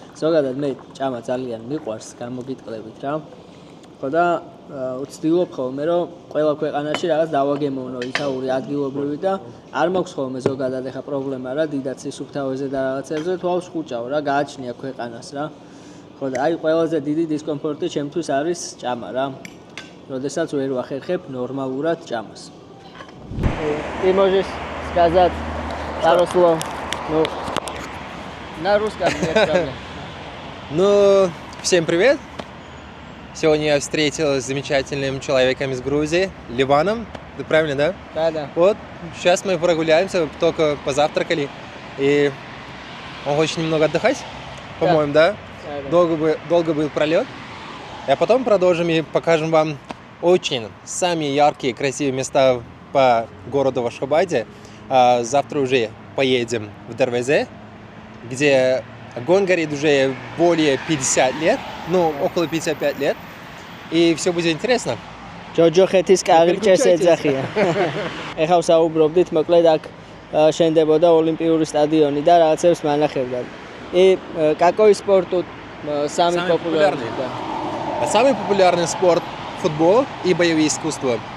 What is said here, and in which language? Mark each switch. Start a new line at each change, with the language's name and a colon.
Georgian: ზოგადად მე ჭამა ძალიან მიყვარს, გამოგიტყლებით რა. ხო და ვცდილობ ხოლმე რომ ყველა ქვეყანაში რაღაც დავაგემოვნო იქაური ადგილობრივი და არ მაქვს ხოლმე ზოგადად ეხა პრობლემა რა, დიდად სისუფთავეზე და რაღაცებზე თვალს ხუჭავ რა, გააჩნია ქვეყანას რა. ხო და აი ყველაზე დიდი დისკომფორტი ჩემთვის არის ჭამა რა. როდესაც ვერ ვახერხებ ნორმალურად ჭამას.
Russian: Ты можешь сказать пару слов? Ну, на русском нет проблем. Ну, всем привет. Сегодня я встретилась с замечательным человеком из Грузии, Ливаном. Ты правильно, да? Да. Вот, сейчас мы прогуляемся, только позавтракали. И он хочет немного отдыхать, по-моему, да? Долго был пролет. А потом продолжим и покажем вам очень самые яркие, красивые места по городу Ашхабаде. Завтра уже поедем в Дарвезе, где огонь горит уже более 50 лет, ну, около 55 лет. И все будет интересно.
Georgian: ჯოჯოხეთის კარიბჭეს ეძახიან. ეხლა ვსაუბრობდით, მოკლედ აქ შენდებოდა ოლიმპიური სტადიონი და რაღაცებს მანახებდათ. И какой спорт тут самый популярный? Самый популярный спорт футбол и боевые искусства.